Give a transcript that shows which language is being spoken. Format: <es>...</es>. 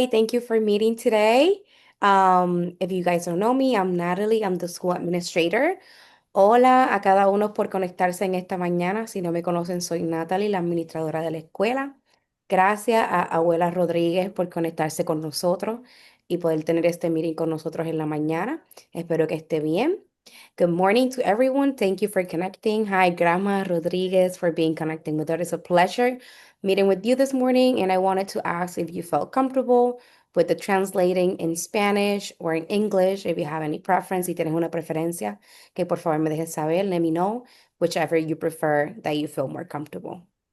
<en>Thank you for meeting today. If you guys don't know me, I'm Natalie. I'm the school administrator.</en> <es>Hola a cada uno por conectarse en esta mañana. Si no me conocen, soy Natalie, la administradora de la escuela. Gracias a Abuela Rodríguez por conectarse con nosotros y poder tener este meeting con nosotros en la mañana. Espero que esté bien.</es> <en>Good morning to everyone. Thank you for connecting. Hi, Grandma Rodriguez, for being connecting with us. It's a pleasure meeting with you this morning, and I wanted to ask if you felt comfortable with the translating in Spanish or in English, if you have any preference,</en> <es>si tienes una preferencia, que por favor me dejes saber,</es> <en>let me know, whichever you prefer that you feel more comfortable.</en>